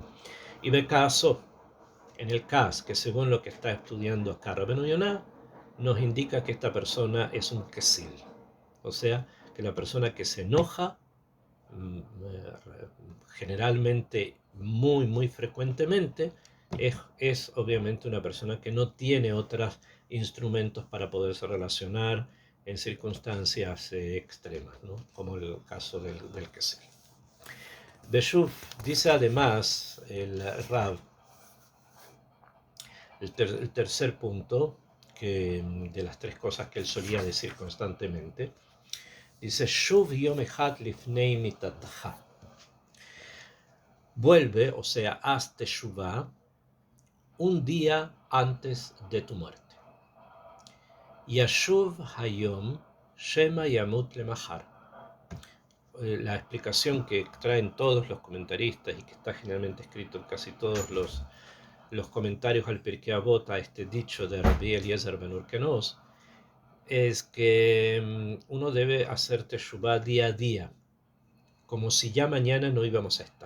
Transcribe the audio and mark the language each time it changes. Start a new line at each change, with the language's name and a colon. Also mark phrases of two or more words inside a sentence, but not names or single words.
Spanish: Y de caso, en el caso que según lo que está estudiando acá Rabbeinu Yonah, nos indica que esta persona es un kesil, o sea, que la persona que se enoja, generalmente muy frecuentemente, es obviamente una persona que no tiene otros instrumentos para poderse relacionar en circunstancias extremas, ¿no? Como el caso del que sigue. Beshuv dice además el Rav, el tercer punto de las tres cosas que él solía decir constantemente, dice
Hebrew: שוב יום אחד לפני מיתתך.
Spanish: Vuelve, o sea, haz teshuvah un día antes de tu muerte.
Hebrew: ישוב היום שמא ימות למחר.
Spanish: La explicación que traen todos los comentaristas y que está generalmente escrito en casi todos los comentarios al Pirkei Avot, a este dicho de Rabbi Eliezer ben Urkenos, es que uno debe hacer teshuvah día a día, como si ya mañana no íbamos a estar.